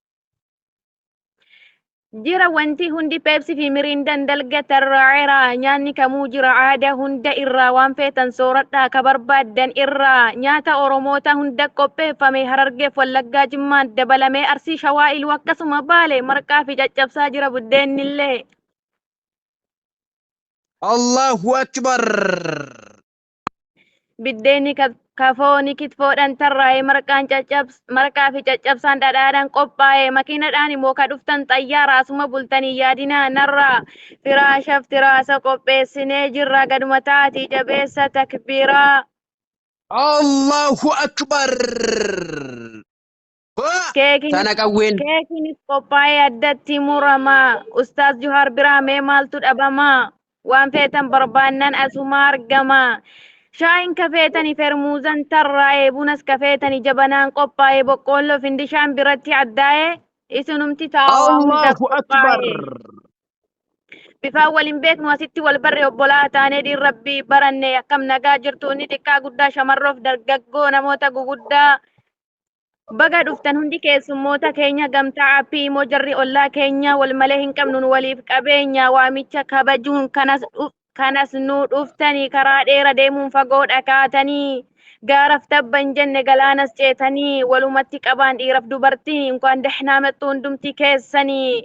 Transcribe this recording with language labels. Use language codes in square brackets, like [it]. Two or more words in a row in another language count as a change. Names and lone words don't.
[om] Jira wanti hundi Pepsi fi Miriindaan dalgata irraa nyaanni kamuu jira aadaa hunda irraa waan feetan sooradhaa ka barbaaddan irraa nyaata Oromoota hunda qopheeffame Harargeef Wallaggaa Jimmaan dabalamee Arsii Shawaa Iluu akkasuma Baalee marqaa fi caccabsaa jira buddeenillee. [ar] الله أكبر. [om] Biddeenni kafooni kitfoodhaan tarraa'ee marqaa fi caccabsaan dhadhaadhaan qophaa'e makiinadhaan immoo ka dhuftan xayyaara asuma bultanii yaadinaa narraa firaashaaf tiraasa qopheessinee jirra gaduma taatii jabeessa takbiiraa. [ar] الله أكبر. [om] Keekinis qophaa'ee addatti muramaa. Ustaaz Juhaar biraa mee maaltu dhabamaa? Waan feetan barbaannan asuma argamaa. Shaayin kafeetani fermuuzan tarraa'ee bunas kafeetani jabanaan qophaa'ee boqqoolloo findishaan biratti addaa'ee isinumti taa'aa hunda [ar] الله أكبر. [om] qophaa'ee. Bifaan waliin beeknu asitti wal barree obbolaa taanee dhiirrabbii baranne akkam nagaa jirtu inni xiqqaa guddaa shamarroof dargaggoo namoota guguddaa. Baga dhuftan hundi keessummoota keenya gamtaa appii immoo jarri ollaa keenya wal malee hin qabnu waliif qabeenya waamicha kabajuun kanas nu dhuftanii karaa dheera deemuun fagoo dhakaatanii gaaraf tabban jenne galaanas ceetanii walumatti qabaan dhiiraf dubartiin inkaan dahnaa maxxuu hundumti keessanii.